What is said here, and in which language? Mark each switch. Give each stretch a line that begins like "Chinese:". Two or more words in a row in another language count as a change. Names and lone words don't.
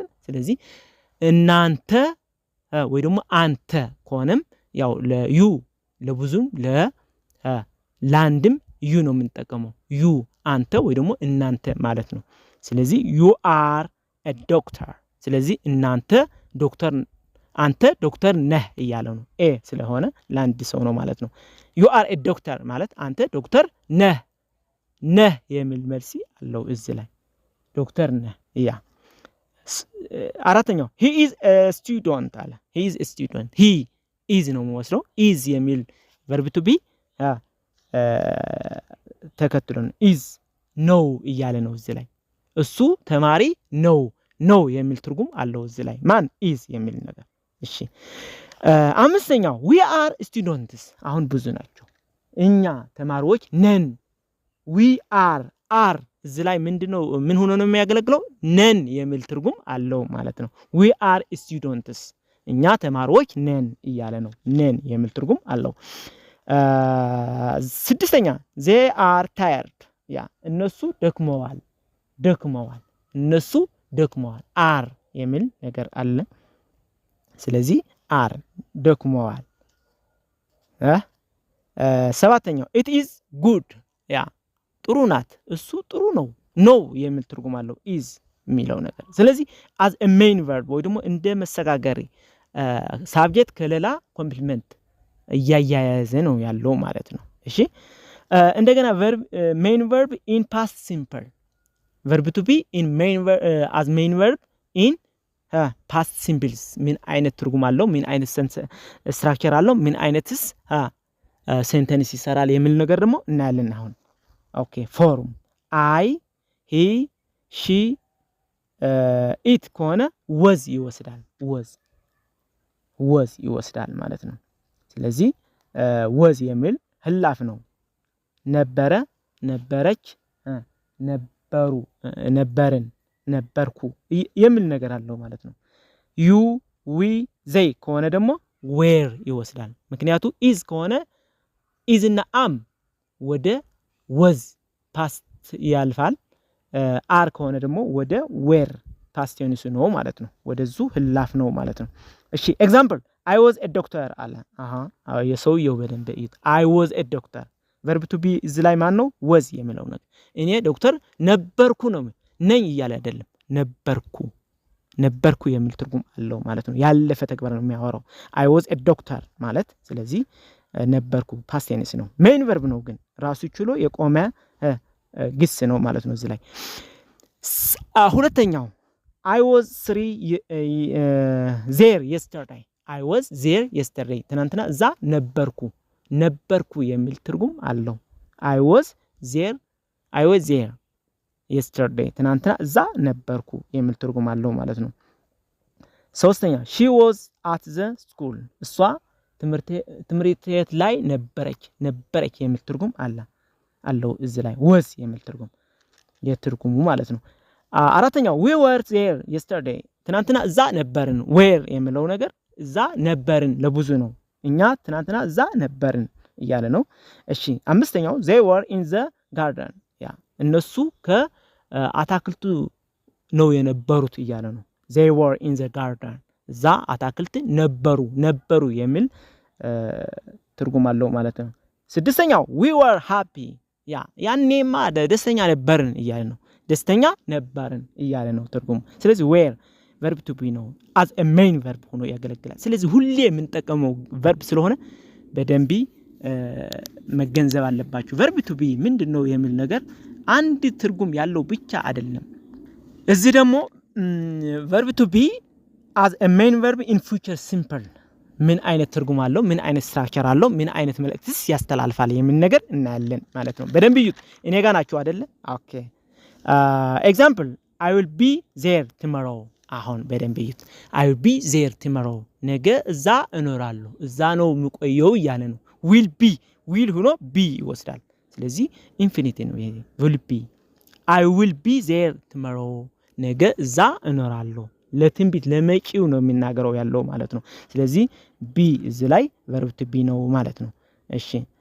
Amharic: ስለዚህ እናንተ ወይ ደግሞ አንተ ከሆነም ያው ለዩ ለብዙም ለላንድም you ነው የምንጠቀመው። you አንተ ወይ ደግሞ እናንተ ማለት ነው። ስለዚህ
English: you are a doctor
Amharic: ስለዚህ እናንተ ዶክተር አንተ ዶክተር ነህ እያለው ነው። ስለሆነ ላንድ ሰው ነው ማለት ነው።
English: you are a doctor
Amharic: ማለት አንተ ዶክተር ነህ የሚል መልሲ አለው እዚህ ላይ ዶክተር ነህ ያ። አራተኛው
English: he is a student
Amharic: አለ።
English: he is a student he is
Amharic: ነው የሚወስደው is የሚል
English: verb to be
Amharic: ተከትሎን is ነው እያለ ነው እዚህ ላይ እሱ ተማሪ ነው የሚል ትርጉም አለው እዚህ ላይ ማን is የሚል ነገር። እሺ አምስተኛው
English: we are students
Amharic: አሁን ብዙ ናቸው እኛ ተማሪዎች ነን
English: we are
Amharic: እዚህ ላይ ምንድነው ምን ሆኖ ነው የሚያገለግለው? ነን የሚል ትርጉም አለው ማለት ነው።
English: we are students
Amharic: እኛ ተማሪዎች ነን እያለ ነው። ነን የሚል ትርጉም አለው። ስድስተኛ
English: they are tired
Amharic: ያ እነሱ ደክመዋል እነሱ ደክመዋል are የሚል ነገር አለ። ስለዚህ are ደክመዋል። ሰባተኛው
English: it is good
Amharic: ያ ጥሩ ናት እሱ ጥሩ ነው የሚል ትርጉም አለው is የሚለው ነገር። ስለዚህ
English: as a main verb
Amharic: ወይ ደግሞ እንደ መሰጋገሪ ሳብጀክት ከሌላ ኮምፕሊመንት እያያያዘ ነው ያለው ማለት ነው። እሺ እንደገና
English: verb main verb in past simple verb to be in main as main verb in past simples
Amharic: ምን አይነት ትርጉም አለው? ምን አይነት ስትራክቸር አለው? ምን አይነትስ ሴንተንስ ይሰራል የሚል ነገር ደግሞ እናያለን አሁን።
English: OK form I he she it
Amharic: ከሆነ was ይወስዳል was ይወስዳል ማለት ነው ስለዚህ was የሚል ህላፍ ነው ነበረ ነበረች ነበሩ ነበርን ነበርኩ የሚል ነገር አለው ማለት ነው
English: you we they
Amharic: ከሆነ ደግሞ were ይወስዳል ምክንያቱም is ከሆነ is እና am ወደ was past ያልፋል are ከሆነ ደግሞ ወደ were
English: past tense
Amharic: ነው ማለት ነው ወደዙ ህላፍ ነው ማለት ነው እሺ ኤግዛምፕል
English: I was a doctor
Amharic: አለ የሰውየው በደንብ እይት
English: I was a doctor verb to be
Amharic: እዚ ላይ ማን ነው was የሚለው ነገር እኔ ዶክተር ነበርኩ ነው ነኝ ይያለ አይደለም ነበርኩ የሚል ትርጉም አለው ማለት ነው ያለፈ ተግባር ነው የሚያወራው
English: I was a doctor
Amharic: ማለት ስለዚህ ነበርኩ
English: past tense
Amharic: ነው
English: main verb
Amharic: ነው ግን ራሱ ችሎ የቆመ ግስ ነው ማለት ነው እዚ ላይ ሁለተኛው
English: I was there yesterday I was there yesterday
Amharic: ትናንትና እዛ ነበርኩ የሚል ትርጉም አለው
English: I was there yesterday
Amharic: ትናንትና እዛ ነበርኩ የሚል ትርጉም አለው ማለት ነው ሶስተኛ
English: she was at the school
Amharic: እሷ ትምህርት ቤት ላይ ነበረች የሚል ትርጉም አለው እዚ ላይ was የሚል ትርጉም የትርጉሙ ማለት ነው አራተኛው
English: we were there yesterday
Amharic: ትናንትና እዛ ነበርን where የሚለው ነገር እዛ ነበርን ለብዙ ነው እኛ ትናንትና እዛ ነበርን እያለ ነው እሺ አምስተኛው
English: they were in the garden
Amharic: ያ እነሱ ከአታክልቱ ነው የነበሩት እያለ ነው
English: they were in the garden
Amharic: እዛ አታክልት ነበሩ የሚል ትርጉም አለው ማለት ነው ስድስተኛው
English: we were happy
Amharic: ያኔማ ደስተኛ ነበርን እያለ ነው ደስተኛ ነበርን እያለ ነው ትርጉሙ ስለዚህ were
English: verb to be
Amharic: ነው
English: as a main verb
Amharic: ሆኖ ያገለግላል ስለዚህ ሁሌ የምንጠቀመው verb ስለሆነ በደንብ መገንዘብ አለባችሁ
English: verb to be
Amharic: ምንድነው የሚል ነገር አንድ ትርጉም ያለው ብቻ አይደለም እዚህ ደግሞ
English: verb to be as a main verb in future simple
Amharic: ምን አይነት ትርጉም አለው ምን አይነት ስትራክቸር አለው ምን አይነት መልእክትስ ያስተላልፋል የሚል ነገር እናያለን ማለት ነው በደንብ ይዩት እኔ ጋር ናችሁ አይደለ ኦኬ example
English: I will be there tomorrow
Amharic: አሁን በደንብ ይዩት
English: I will be there tomorrow
Amharic: ነገ እዛ እኖራለሁ እዛ ነው የምቆየው ያለ ነው will ሆኖ be ይወስዳል ስለዚህ ኢንፊኒቲ ነው ይሄ
English: I will be there tomorrow
Amharic: ነገ እዛ እኖራለሁ ለትንቢት ለመጪው ነው የሚናገረው ያለው ማለት ነው ስለዚህ be እዚ ላይ
English: verb to be
Amharic: ነው ማለት ነው እሺ